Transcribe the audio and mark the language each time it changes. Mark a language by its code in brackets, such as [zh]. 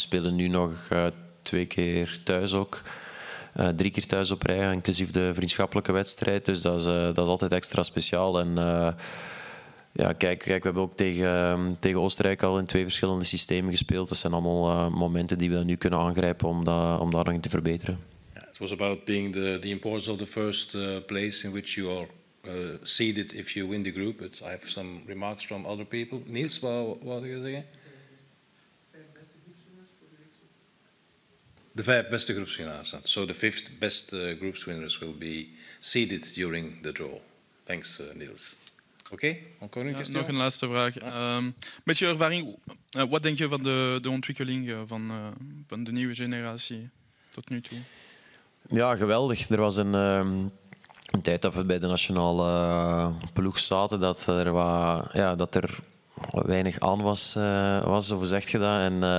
[nl] We spelen nu nog 2 keer thuis ook. 3 keer thuis op rij, inclusief de vriendschappelijke wedstrijd. Dus dat is altijd extra speciaal. En ja, kijk, we hebben ook tegen Oostenrijk al in 2 verschillende systemen gespeeld. Dat zijn allemaal momenten die we nu kunnen aangrijpen om daar nog in te verbeteren. [en] It was about being the importance of the first place in which you are seeded if you win the group. I have some remarks from other people. Niels, what do you think? [nl] De 5 beste groepswinnaars. [en] So the 5th best groupswinners will be seeded during the draw. Thanks, Niels. [nl] Oké, encore een Ja, [en] question? [nl] nog een laatste vraag. Met je ervaring, wat denk je van de ontwikkeling van de nieuwe generatie tot nu toe? Ja, geweldig. Er was een tijd dat we bij de nationale ploeg zaten, dat er weinig aan was, of hoe zeg je dat?